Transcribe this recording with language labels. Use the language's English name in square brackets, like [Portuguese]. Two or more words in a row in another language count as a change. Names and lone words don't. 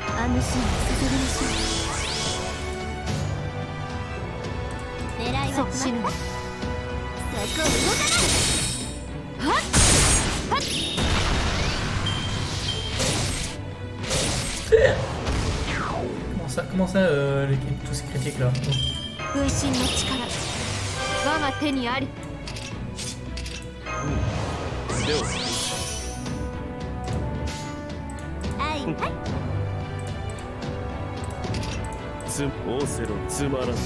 [Japanese] 無心を注ぎましょう。狙いは決まった。そこ動かない。はっはっ。 [French] Comment ça, tous ces critiques là? [Japanese] 分身の力、我が手にあり。でははいはい。オーセロつまらん。